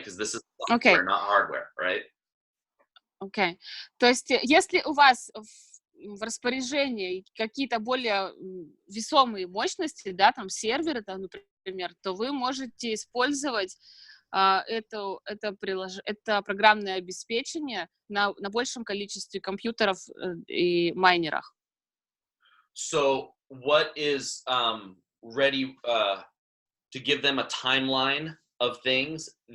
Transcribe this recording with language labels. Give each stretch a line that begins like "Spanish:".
English: Because this is software, not hardware, right?
Russian: Окей. То есть, если у вас в распоряжении какие-то более весомые мощности, да, там серверы, там, например, то вы можете использовать это программное обеспечение на большем количестве компьютеров и майнерах.
English: So what is ready to give them a timeline of things?